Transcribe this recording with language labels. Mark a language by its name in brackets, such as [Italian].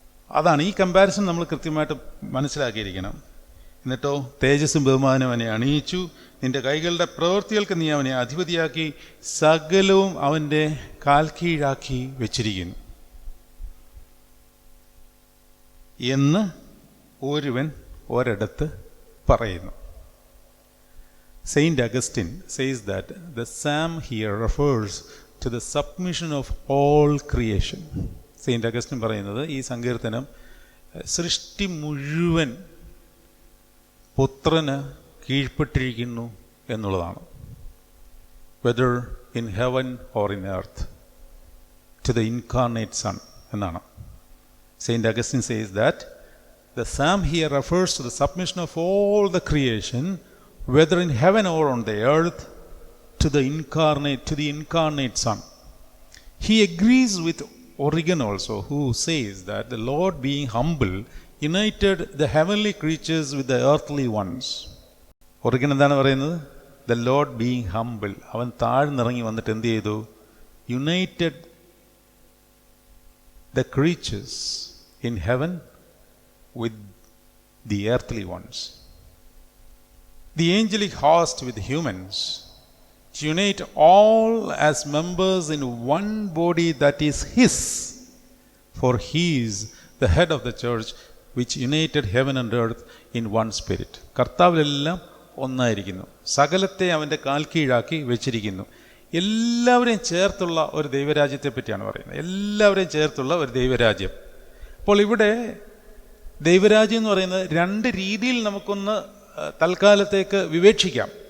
[Malayalam] അതാണ് ഈ കമ്പാരിസൺ നമ്മൾ കൃത്യമായിട്ട് മനസ്സിലാക്കിയിരിക്കണം. എന്നിട്ടോ തേജസ്സും ബഹുമാനം അവനെ അണിയിച്ചു, നിന്റെ കൈകളുടെ പ്രവൃത്തികൾക്ക് നീ അവനെ അധിപതിയാക്കി, സകലവും അവൻ്റെ കാൽക്കീഴാക്കി വെച്ചിരിക്കുന്നു എന്ന് ഒരുവൻ ഒരിടത്ത് പറയുന്നു. [English] Saint Augustine says that the psalm here refers to the submission of all creation. [Malayalam] Saint Augustine പറയുന്നത് ഈ സങ്കീർത്തനം സൃഷ്ടി മുഴുവൻ പുത്രന് കീഴ്പ്പെട്ടിരിക്കുന്നു എന്നുള്ളതാണ്. [English] Whether in heaven or in earth, to the incarnate Son [Malayalam] എന്നാണ്. [English] Saint Augustine says that the psalm here refers to the submission of all the creation, whether in heaven or on the earth, to the incarnate Son. He agrees with Origen also, who says that the Lord, being humble, united the heavenly creatures with the earthly ones. [Malayalam] Origen എന്താണ് പറയുന്നത്? [English] The Lord being humble, [Malayalam] അവൻ താഴ്ന്നിറങ്ങി വന്നിട്ട് എന്ത് ചെയ്തു? [English] United the creatures in heaven with the earthly ones. The angelic host with humans, to unite all as members in one body that is His, for he is the head of the church, which united heaven and earth in one spirit. [Malayalam] കർത്താവിലെല്ലാം ഒന്നായിരിക്കുന്നു, സകലത്തെ അവൻ്റെ കാൽ കീഴാക്കി വെച്ചിരിക്കുന്നു. എല്ലാവരെയും ചേർത്തുള്ള ഒരു ദൈവരാജ്യത്തെ പറ്റിയാണ് പറയുന്നത്. എല്ലാവരെയും ചേർത്തുള്ള ഒരു ദൈവരാജ്യം. അപ്പോൾ ഇവിടെ ദൈവരാജ്യം എന്ന് പറയുന്നത് രണ്ട് രീതിയിൽ നമുക്കൊന്ന് തൽക്കാലത്തേക്ക് വിവേക്ഷിക്കാം.